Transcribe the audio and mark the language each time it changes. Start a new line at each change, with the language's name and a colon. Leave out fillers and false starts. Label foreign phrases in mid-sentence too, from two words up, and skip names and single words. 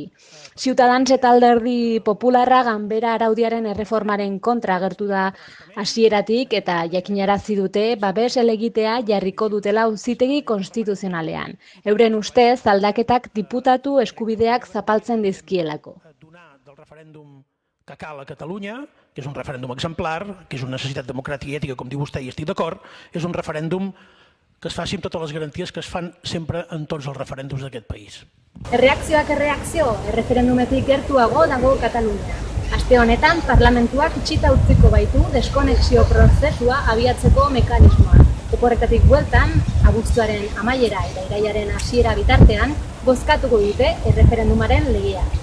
Basque: Ciutadans eta Alderdi Popularra ganbera araudiaren erreformaren kontra agertu da hasieratik eta jakinarazi dute babes helegitea jarriko dutela auzitegi konstituzionalean. Euren ustez, aldaketak diputatu eskubideak zapaltzen dizkielako.
Catalan: Del referèndum que cal a Catalunya, que és un referèndum exemplar, que és una necessitat democràtica i ètica, com diu vostè, i estic d'acord, és un referèndum que es faci amb totes les garanties que es fan sempre en tots els referèndums d'aquest país.
Basque: Erreakzioak erreakzio, erreferendumetik gertuago dago Katalunia. Aste honetan, parlamentuak itxita utziko baitu deskonexio prozesua abiatzeko mekanismoa. Oporretatik bueltan, abuztuaren amaiera eta irailaren hasiera bitartean, bozkatuko dute erreferendumaren legea.